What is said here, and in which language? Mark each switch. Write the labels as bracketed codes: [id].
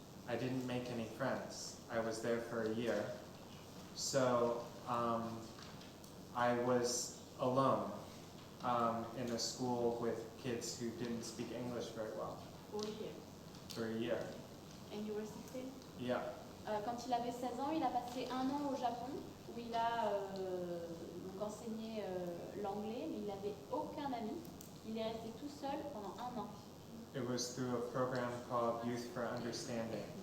[en] I didn't make any friends. I was there for a year, so I was alone in a school with kids who didn't speak English very well for a year. And you were 16? Yeah. [fr] Quand il avait 16 ans, il a passé un an au Japon où il a donc enseigné l'anglais, mais il n'avait aucun ami. Il est resté tout seul pendant un an. [en] It was through a program called Youth for Understanding.